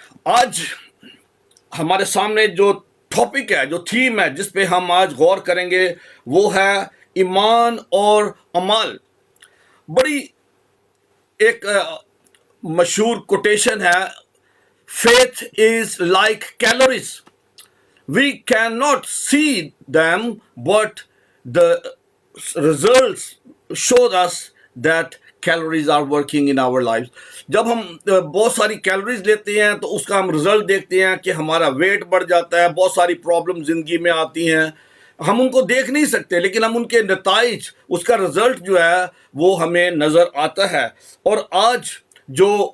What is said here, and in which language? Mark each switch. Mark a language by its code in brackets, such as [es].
[ur] آج ہمارے سامنے جو ٹاپک ہے، جو تھیم ہے جس پہ ہم آج غور کریں گے، وہ ہے ایمان اور عمل۔ بڑی ایک مشہور کوٹیشن ہے، [en] faith is like calories. We cannot see them, but the results show us that calories are working in our lives. [ur] جب ہم بہت ساری کیلوریز لیتے ہیں تو اس کا ہم رزلٹ دیکھتے ہیں کہ ہمارا ویٹ بڑھ جاتا ہے، بہت ساری پرابلم زندگی میں آتی ہیں، ہم ان کو دیکھ نہیں سکتے لیکن ہم ان کے نتائج، اس کا رزلٹ جو ہے وہ ہمیں نظر آتا ہے۔ اور آج جو